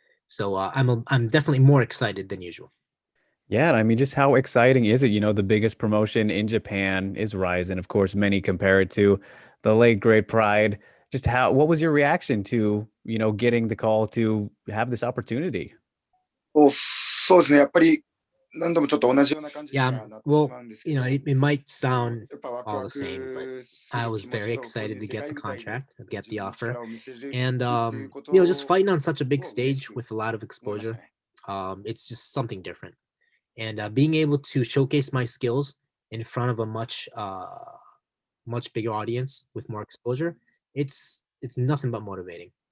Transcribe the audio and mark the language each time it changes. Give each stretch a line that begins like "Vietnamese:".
English: So I'm definitely more excited than usual. Yeah, I mean, just how exciting is it? The biggest promotion in Japan is RIZIN. Of course, many compare it to the late great Pride. Just what was your reaction to, getting the call to have this opportunity?
Japanese: そうですね。やっぱり何度もちょっと同じような感じにはなってしまうんですけど。
English: it might sound all the same, but I was very excited to get the contract, get the offer, and just fighting on such a big stage with a lot of exposure. It's just something different, and being able to showcase my skills in front of a much bigger audience with more exposure, it's nothing but motivating.